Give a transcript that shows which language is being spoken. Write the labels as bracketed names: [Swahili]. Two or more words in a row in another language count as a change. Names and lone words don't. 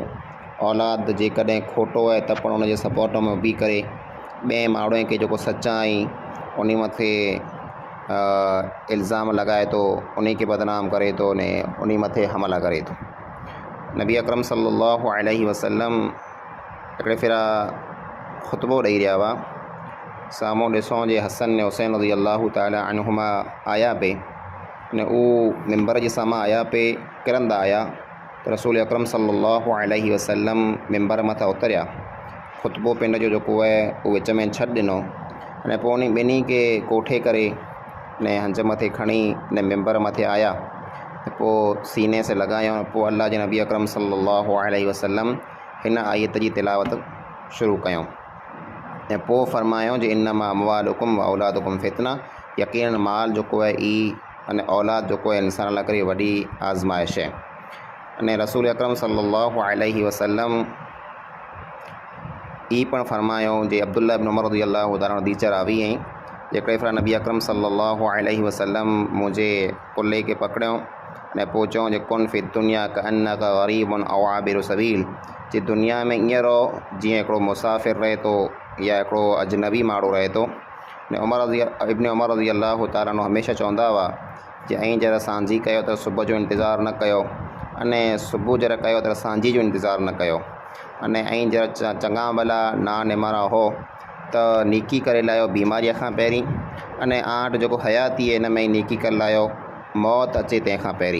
[Sindhi] औलाद जेकॾहिं खोटो आहे त पण उनजे सपोर्ट में बीह करे ॿिए माण्हूअ खे जेको सचाई उन मथे इल्ज़ाम लॻाए थो, उन खे बदनाम करे थो ने उन मथे हमला करे थो। नबी अकरम [Arabic] صلى الله عليه وسلم [Sindhi] हिकिड़े फेरा ख़ुतबो ॾेई रहिया हुआ। साम्हूं ॾिसूं जे हसन ने हुसैन [Arabic] رضي الله تعالى عنهما [Sindhi] आया पे ने उहो मिंबर जे साम्हूं आया पे किरंदा आया त रसूल अकरम [Arabic] صلى الله عليه وسلم [Sindhi] मिंबर मथां उतरिया, ख़ुतबो पिंड जो जेको आहे उहो विच में छॾि ॾिनो अने पोइ उन ॿिन्ही खे कोठे करे ने हंज मथे खणी ने मिंबर मथे आया। पोइ सीने से लॻायो। पोइ अल्लाह जे नबी अकरम [Arabic] صلى الله عليه وسلم [Sindhi] हिन आयत जी तिलावत शुरू कयूं ऐं पोइ फ़रमायो जे [Arabic] إنما أموالكم وأولادكم فتنة, [Sindhi] यकीन माल जेको आहे ई अने औलाद जेको आहे इंसान लाइ करे वॾी आज़माइश है। अने रसूल अकरम [Arabic] صلى الله عليه وسلم [Sindhi] ई पण फ़रमायो जे अब्दुल्लाह इब्न उमर [Arabic] رضي الله تعالى [Sindhi] हदीस रावी आहिनि, जेकॾहिं फिर नबी अकरम [Arabic] صلى الله عليه وسلم [Sindhi] मुंहिंजे कुल्ले खे पकड़ियो ने पोइ चऊं जे [Arabic] كن في الدنيا كأنك غريب أو عابر سبيل, [Sindhi] जे दुनिया में ईअं रहो जीअं हिकिड़ो मुसाफ़िर रहे थो या हिकिड़ो अजनबी माण्हू रहे थो। ने इब्न उमर [Arabic] رضي الله تعالى [Sindhi] हमेशह चवंदा हुआ जे ऐं जरा सांझी कयो त सुबुह जो इंतज़ारु न कयो, अने सुबुह जरा कयो त सांझी जो इंतज़ारु न कयो, अने ऐं जरा चङा भला ना निमारा हो त नेकी करे लाहियो बीमारीअ खां पहिरीं, अने आट जेको हयाती आहे हिन में ई नेकी करे लाहियो, मौत अचे तंहिंखां पहिरीं।